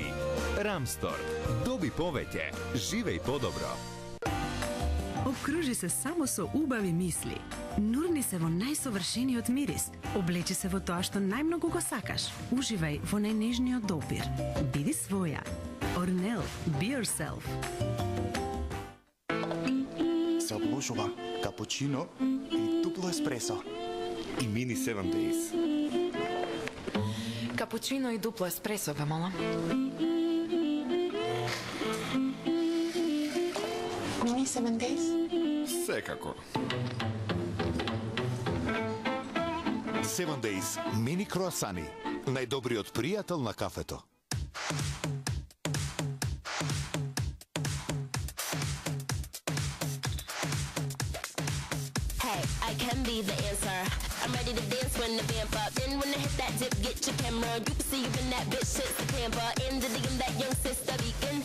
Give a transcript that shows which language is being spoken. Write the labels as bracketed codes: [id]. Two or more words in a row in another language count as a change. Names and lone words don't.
[mk] Рамстор. Доби повеќе. Живеј подобро. Обкружи се само со убави мисли. Нурни се во најсовршениот мирис. Облечи се во тоа што најмногу го сакаш. Уживај во најнежниот допир. Биди своја. Орнел. [en] Be yourself. [mk] Се обложува капучино и дупло еспресо. И мини 7 days. Капучино и дупло еспресо, ве молам. Мини 7 days? Секако. 7 days мини круасани. Најдобриот пријател на кафето. [en] I can be the answer. I'm ready to dance when the vamp up. Then when I hit that dip, get your camera. You can see you in that bitch, shit's the pamper. In the DM, that young sister beacon.